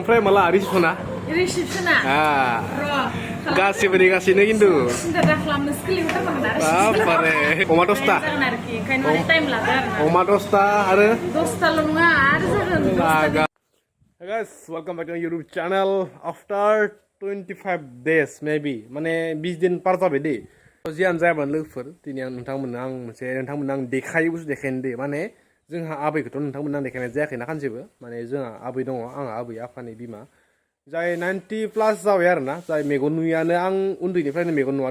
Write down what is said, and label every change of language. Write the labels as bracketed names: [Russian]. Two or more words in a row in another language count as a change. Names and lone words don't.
[Bodo] ओमफ्राय माला रिसेपसना? रिसेपसना? गासिबो नेगासिनो खिन्थु सिन्था दाखालामनो सोलिबाय दं आरो बारे अमा 10ता ओंखायनो टाइम लादो आरो अमा 10ता आरो 10ताल' नङा आरो जागोन [English] Hey guys, welcome back to my YouTube channel after 25 days maybe [Bodo] माने 20 दिन पार जाबाय दे जियानो जायाबानो लोगोफोर दिनै आं नोंथांमोननो आं देखायो बुस्थु देखायनो दे माने जोंहा आबैखौथ' नोंथांमोननो आं देखायनाय जायाखैना खानसेबो माने जोंहा आबै दङ आंहा आबै आफानि बिमा जाय 90+ जाबाय आरोना जाय मेगन नुयियानो आं उन्दैनिफ्रायनो मेगन नुवा